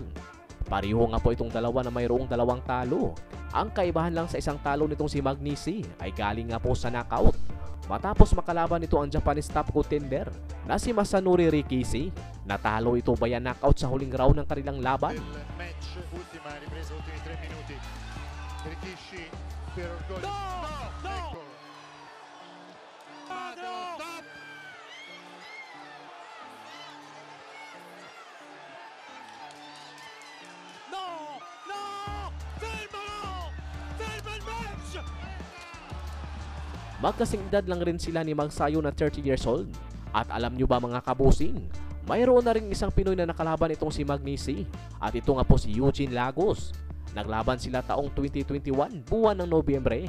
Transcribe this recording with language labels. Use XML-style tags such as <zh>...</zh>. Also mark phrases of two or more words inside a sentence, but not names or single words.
<tl>Pareho nga po itong dalawa na mayroong dalawang talo. Ang kaibahan lang sa isang talo nitong si Magnisi ay galing nga po sa knockout matapos makalaban nito ang</tl> <en>Japanese top contender</en> <tl>na si Masanori Rikishi. Natalo ito</tl> <en>via knockout</en> <tl>sa huling round ng kanilang laban.</tl> <it>Match, ultima ripresa, ultimi 3 minuti. Rikishi per orgoglio. No! No! Ecco. Stop! No! No! Fermalo! Ferma il match!</it> <tl>Magkasing edad lang rin sila ni Magsayo na</tl> <en>30 years old.</en> <tl>At alam nyo ba mga kabusing, mayroon na rin isang Pinoy na nakalaban itong si Magnisi at ito nga po si Eugene Lagos. Naglaban sila taong 2021 buwan ng Nobyembre.</tl>